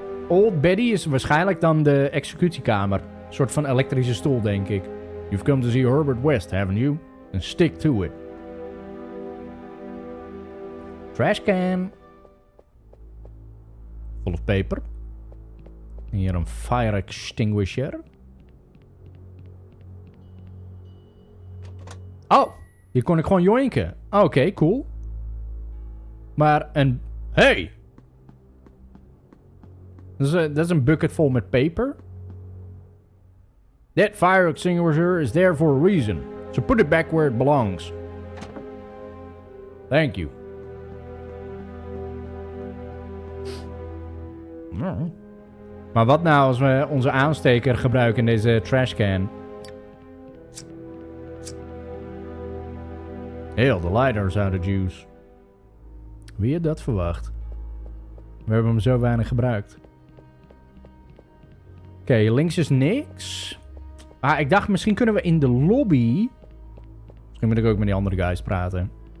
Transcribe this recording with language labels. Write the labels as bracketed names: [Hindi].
[Dutch] Old Betty is waarschijnlijk dan de executiekamer. Een soort van elektrische stoel, denk ik. [English] You've come to see Herbert West, haven't you? And stick to it. Trash can. Full of paper. [Dutch] Hier een fire extinguisher. Oh, hier kon ik gewoon joinken. Oké, cool. Maar een... Hey! Dat is een bucket vol met paper. [English] That fire extinguisher is there for a reason. So put it back where it belongs. Thank you. [Dutch] Maar wat nou als we onze aansteker gebruiken in deze trashcan? [English] Hell, the lighter's out of juice. [Dutch] Wie had dat verwacht? We hebben hem zo weinig gebruikt. Oké, links is niks. Ah, ik dacht misschien kunnen we in de lobby... Misschien moet ik ook met die andere guys praten.